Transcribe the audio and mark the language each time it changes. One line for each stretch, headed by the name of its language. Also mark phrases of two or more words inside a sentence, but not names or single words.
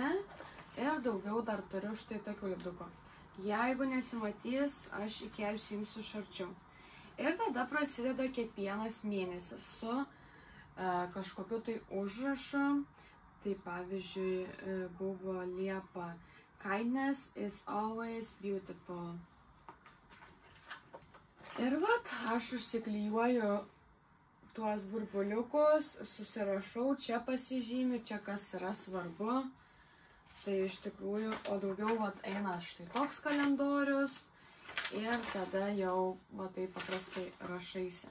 Lithuanian: Ir daugiau dar turiu štai tokių lipdukų. Jeigu nesimatys, aš įkelsiu jums iš arčiau. Ir tada prasideda kiekvienas mėnesis su kažkokiu tai užrašu. Tai pavyzdžiui buvo Liepa
English: Kindness is always beautiful.
Lithuanian: Ir vat, aš užsiklijuoju tuos burbuliukus, susirašau, čia pasižymiu, čia kas yra svarbu. Tai iš tikrųjų, o daugiau vat eina štai toks kalendorius ir tada jau va taip paprastai rašaisi.